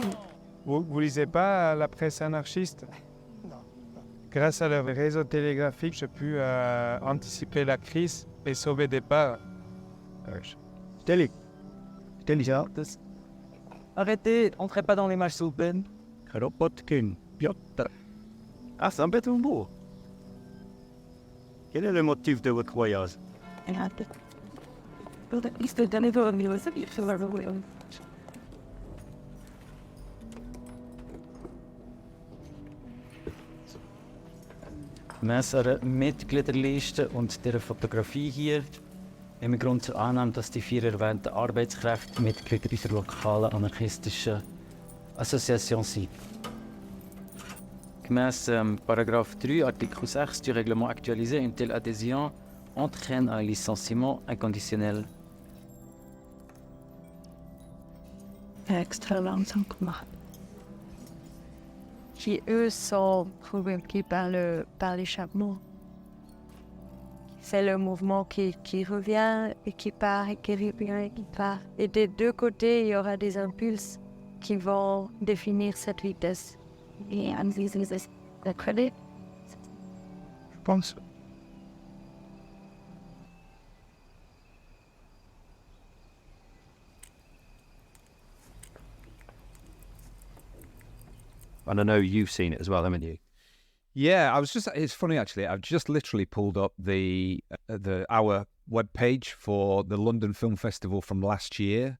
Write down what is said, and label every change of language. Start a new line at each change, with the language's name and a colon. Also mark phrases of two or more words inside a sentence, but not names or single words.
French: Vous lisez pas la presse anarchiste? Grâce à leur réseau télégraphique, j'ai pu anticiper la crise et sauver des parts. Arrêtez, entrez pas dans les matchs open. Kropotkin, Piotr. Ah, Saint-Pétersbourg. Quel est le motif de votre voyage?
German: Gemäss einer Mitgliederliste und der Fotografie hier haben wir Grund zur Annahme, dass die 4 erwähnten Arbeitskräfte Mitglieder dieser lokalen anarchistischen Association sind.
French: Gemäss paragraphe 3, article 6 du règlement actualisé, une telle adhésion entraîne un licenciement inconditionnel
German: extra langsam gemacht.
French: Qui, eux, sont provoqués par l'échappement. C'est le mouvement qui revient et qui part et qui revient et qui part. Et des deux côtés, il y aura des impulses qui vont définir cette vitesse. Et en disant le crédit, Je pense.
English: And I know you've seen it as well, haven't you? Yeah, it's funny actually. I've just literally pulled up our webpage for the London Film Festival from last year.